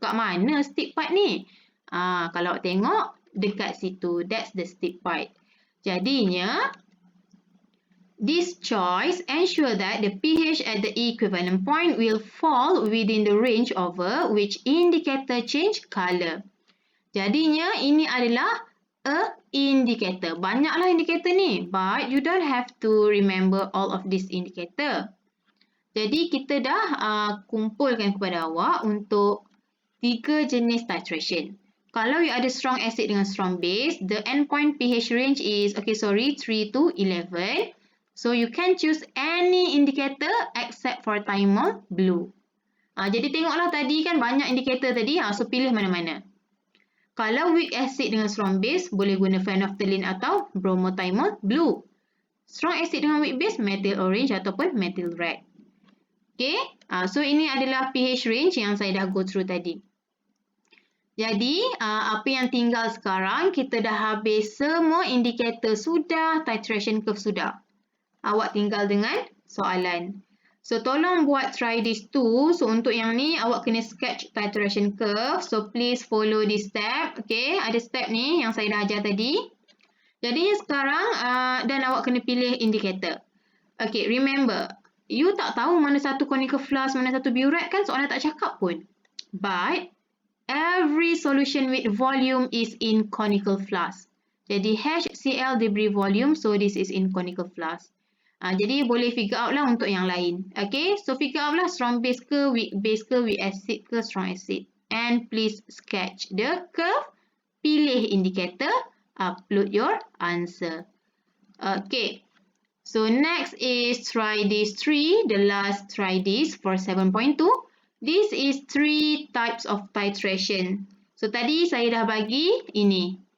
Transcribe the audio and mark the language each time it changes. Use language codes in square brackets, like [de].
[ms] Kat mana steep part ni? Kalau awak tengok dekat situ, [en] that's the steep part. Jadinya, this choice ensure that the pH at the equivalent point will fall within the range over which indicator change color. [ms] Jadinya, ini adalah a indicator. Banyaklah indicator ni, [en] but you don't have to remember all of this indicator. [ms] Jadi, kita dah kumpulkan kepada awak untuk 3 jenis titration. [en] Kalau you ada strong acid dengan strong base, the endpoint pH range is, 3 to 11. So, you can choose any indicator except for thymol blue. [ms] Jadi, tengoklah tadi kan banyak indicator tadi. So, pilih mana-mana. Kalau weak acid dengan strong base, boleh guna phenolphthalein atau bromothymol blue. Strong acid dengan weak base, methyl orange ataupun methyl red. Okay, so ini adalah pH range yang saya dah [en] go through [ms] tadi. Jadi, apa yang tinggal sekarang, kita dah habis semua indikator sudah, titration curve sudah. Awak tinggal dengan soalan. So, tolong buat [en] try this too. [ms] So, untuk yang ni, awak kena sketch titration curve. [en] So, please follow this step. [ms] Okay, ada step ni yang saya dah ajar tadi. Jadi, sekarang, dan awak kena pilih indicator. Okay, remember, you tak tahu mana satu conical flask, mana satu burette kan? Soalan tak cakap pun. [en] But, every solution with volume is in conical flask. [ms] Jadi, HCl diberi volume, [en] so this is in conical flask. [ms] Jadi boleh figure out lah untuk yang lain. [en] Okay, so figure out lah strong base ke, weak acid ke, strong acid. And please sketch the curve. [ms] Pilih indicator. [en] Upload your answer. Okay, so next is try this 3. The last try this for 7.2. This is 3 types of titration. [ms] So tadi saya dah bagi ini.